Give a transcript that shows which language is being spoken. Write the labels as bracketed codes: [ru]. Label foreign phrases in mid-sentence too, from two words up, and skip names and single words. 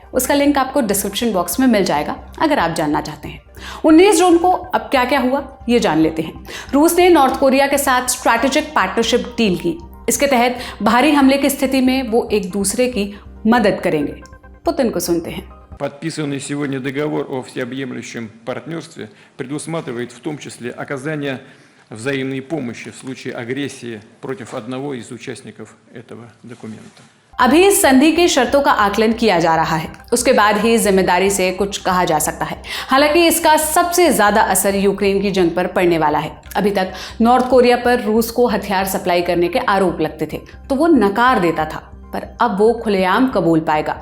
[hi] उसका लिंक आपको [en] description box [hi] में मिल जाएगा अगर आप जानना चाहते हैं। 19 जून को अब क्या क्या हुआ ये जान लेते हैं। रूस ने नॉर्थ कोरिया के साथ [en] strategic partnership deal [hi] की। इसके तहत भारी हमले की स्थिति में वो एक दूसरे की मदद करेंगे। पुतिन को सुनते हैं। [ru] Подписанный сегодня договор о всеобъемлющем партнерстве предусматривает в том числе оказание взаимной помощи в случае агрессии против одного из участников этого документа. [hi] अभी इस संधि की शर्तों का आकलन किया जा रहा है, उसके बाद ही जिम्मेदारी से कुछ कहा जा सकता है। हालांकि इसका सबसे ज्यादा असर यूक्रेन की जंग पर पड़ने वाला है। अभी तक नॉर्थ कोरिया पर रूस को हथियार सप्लाई करने के आरोप लगते थे तो वो नकार देता था, पर अब वो खुलेआम कबूल पाएगा।